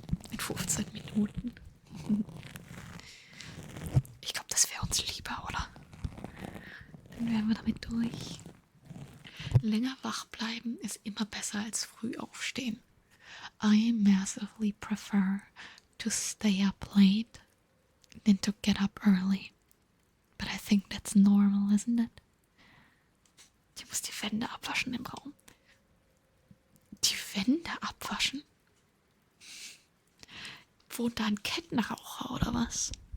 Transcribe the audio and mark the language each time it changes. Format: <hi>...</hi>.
<de>In 15 Minuten. Ich glaube, das wäre uns lieber, oder? Dann wären wir damit durch. Länger wach bleiben ist immer besser als früh aufstehen.</de> <en>I massively prefer to stay up late than to get up early. But I think that's normal, isn't it?</en> <de>Ich muss die Wände abwaschen im Raum. Die Wände abwaschen? Wohnt da ein Kettenraucher oder was?</de>